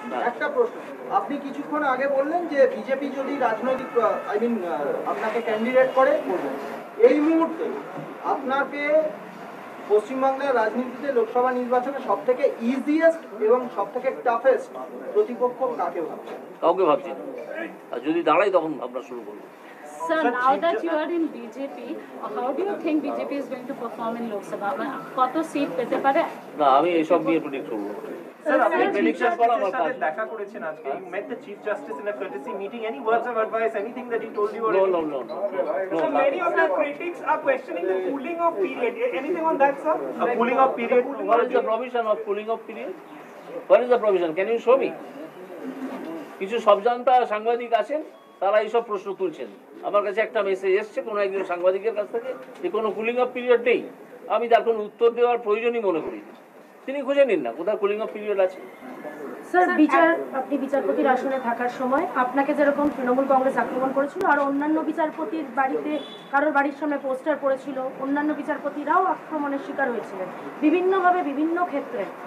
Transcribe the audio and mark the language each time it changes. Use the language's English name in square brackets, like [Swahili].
[Bangla] একটা প্রশ্ন, আপনি কিছুক্ষণ আগে বললেন যে বিজেপি যদি রাজনৈতিক আপনাকে ক্যান্ডিডেট করে, এই মুহূর্তে আপনাকে পশ্চিমবাংলার রাজনীতিতে লোকসভা নির্বাচনে সব থেকে ইজিয়েস্ট এবং সব থেকে টাফেস্ট প্রতিপক্ষ কাকে ভাবছেন? কাউকে ভাবছি না, আর যদি দাঁড়াই তখন ভাবনা শুরু করবো। [English] Sir, now that you are in BJP, how do you think BJP is going to perform in Lok Sabha? [Bangla] কত সিট পেতে পারে? না, আমি এসব নিয়ে প্রেডিক্ট করব না। Sir, আপনি প্রেডিকশন করা আমার কাজ। দেখা করেছেন আজকে, [English] you met the Chief Justice in a courtesy meeting. Any words of advice, anything that he told you? No. So many of the critics are questioning the cooling off period. Anything on that, sir? A cooling off period. What is the provision of cooling off period? What is the provision? Can you show me? [Bangla] কিছু সবজান্তা সাংবাদিক আছেন, তারা এইসব প্রশ্ন তুলছেন। আমার কাছে একটা মেসেজ এসছে কোনো একজন সাংবাদিকের কাছ থেকে যে কোনো কুলিং অফ পিরিয়ড নেই। আমি তার কোনো উত্তর দেওয়ার প্রয়োজনই মনে করি না। তিনি খুঁজে নিন না কোথাও কুলিং অফ পিরিয়ড আছে। স্যার আপনি বিচারপতির আসনে থাকার সময় আপনাকে যেরকম তৃণমূল কংগ্রেস আক্রমণ করেছিল আর অন্যান্য বিচারপতির বাড়িতে কারোর বাড়ির সামনে পোস্টার পড়েছিল, অন্যান্য বিচারপতিরাও আক্রমণের শিকার হয়েছিলেন বিভিন্নভাবে বিভিন্ন ক্ষেত্রে।